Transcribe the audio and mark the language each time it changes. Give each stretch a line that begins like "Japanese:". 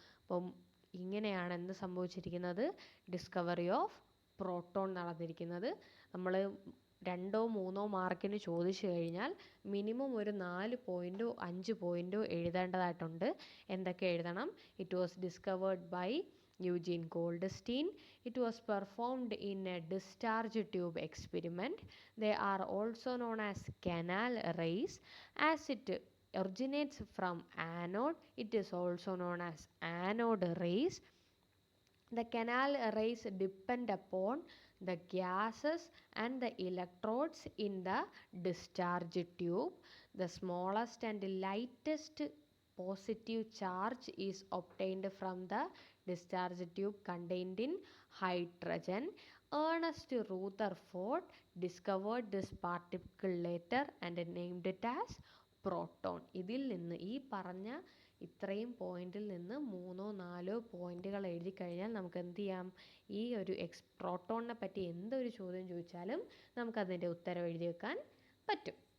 Malayalam: അപ്പം ഇങ്ങനെയാണ് എന്ത് സംഭവിച്ചിരിക്കുന്നത്? ഡിസ്കവറി ഓഫ് പ്രോട്ടോൺ നടന്നിരിക്കുന്നത്. നമ്മൾ 2 or 3 മാർക്കിന് ചോദിച്ചു കഴിഞ്ഞാൽ മിനിമം ഒരു 4 പോയിൻറ്റോ 5 പോയിൻറ്റോ എഴുതേണ്ടതായിട്ടുണ്ട്. എന്തൊക്കെ എഴുതണം?
English: It was discovered by Eugene Goldstein. It was performed in a discharge tube experiment. They are also known as canal rays. As it originates from anode, it is also known as anode rays. The canal rays depend upon the gases and the electrodes in the discharge tube. The smallest and lightest positive charge is obtained from the discharge tube contained in hydrogen. Ernest Rutherford discovered this particle later and named it as proton.
Malayalam: ഇതിൽ നിന്ന് ഈ പറഞ്ഞ ഇത്രയും പോയിന്റിൽ നിന്ന് 3-4 പോയിന്റുകൾ എഴുതി കഴിഞ്ഞാൽ നമുക്ക് എന്ത് ചെയ്യാം? ഈ ഒരു പ്രോട്ടോണിനെ പറ്റി എന്തൊരു ചോദ്യം ചോദിച്ചാലും നമുക്കതിൻ്റെ ഉത്തരം എഴുതി വെക്കാൻ പറ്റും.